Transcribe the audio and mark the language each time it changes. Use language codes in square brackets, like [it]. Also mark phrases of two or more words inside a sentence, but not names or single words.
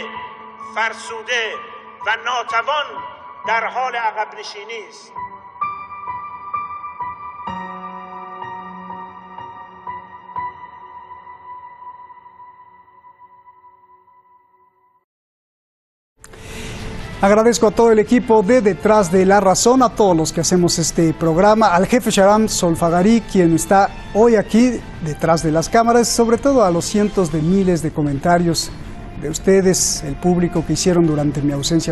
[fa] فرسوده و ناتوان در حال عقب نشینی است. [es] Agradezco a todo el equipo de Detrás de la Razón, a todos los que hacemos este programa, al jefe Sharam Solfagari, quien está hoy aquí detrás de las cámaras, sobre todo a los cientos de miles de comentarios de ustedes, el público, que hicieron durante mi ausencia.